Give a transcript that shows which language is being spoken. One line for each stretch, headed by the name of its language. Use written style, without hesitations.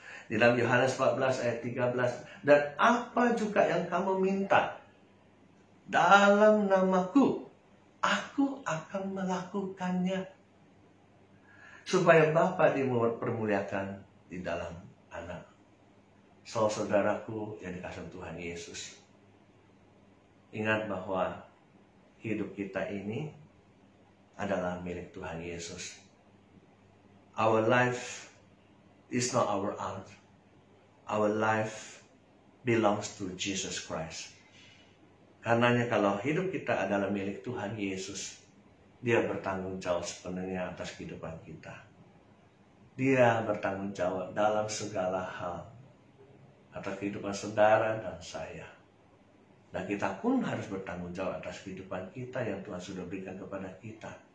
Indonesian: Di dalam Yohanes 14 ayat 13, dan apa juga yang kamu minta dalam namaku, aku akan melakukannya, supaya Bapa dipermuliakan di dalam Anak. Saudaraku yang dikasihi Tuhan Yesus, ingat bahwa hidup kita ini adalah milik Tuhan Yesus.
English: Our life is not our own. Our life belongs to Jesus Christ.
Indonesian: Karenanya kalau hidup kita adalah milik Tuhan Yesus, Dia bertanggung jawab sepenuhnya atas kehidupan kita. Dia bertanggung jawab dalam segala hal atas kehidupan saudara dan saya. Dan kita pun harus bertanggung jawab atas kehidupan kita yang Tuhan sudah berikan kepada kita.